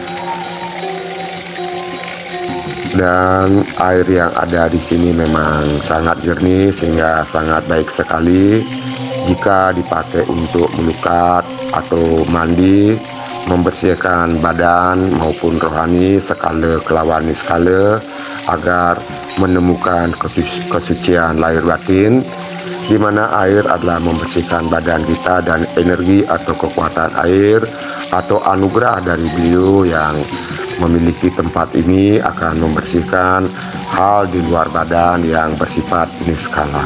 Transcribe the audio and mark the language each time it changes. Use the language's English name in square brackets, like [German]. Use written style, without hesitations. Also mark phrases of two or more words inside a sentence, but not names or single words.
[Indonesian] Dan air yang ada di sini memang sangat jernih, sehingga sangat baik sekali jika dipakai untuk melukat atau mandi, membersihkan badan maupun rohani [Balinese] sekala kelawani sekala, [Indonesian] agar menemukan kesucian lahir batin, di mana air adalah membersihkan badan kita, dan energi atau kekuatan air atau anugerah dari beliau yang memiliki tempat ini akan membersihkan hal di luar badan yang bersifat niskala.